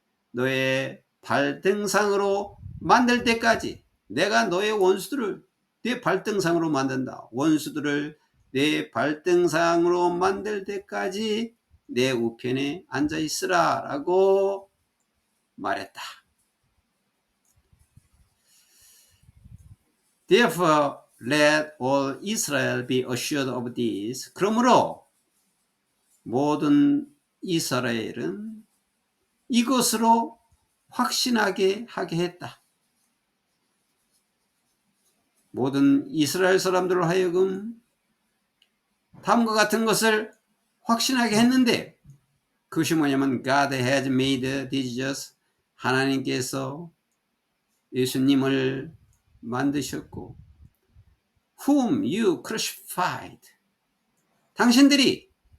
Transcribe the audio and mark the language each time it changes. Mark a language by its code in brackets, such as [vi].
[ko] 너의 발등상으로 만들 때까지 내가 너의 원수들을 내 발등상으로 만든다. 원수들을 내 발등상으로 만들 때까지 내 우편에 앉아 있으라 라고 말했다. [en] Therefore let all Israel be assured of this. [ko] 그러므로 모든 이스라엘은 이것으로 확신하게 하게 했다. 모든 이스라엘 사람들로 하여금 다음과 같은 것을 확신하게 했는데, 그것이 뭐냐면 [en] God has made Jesus, [ko] 하나님께서 예수님을 만드셨고, [en] whom you crucified, [ko] 당신들이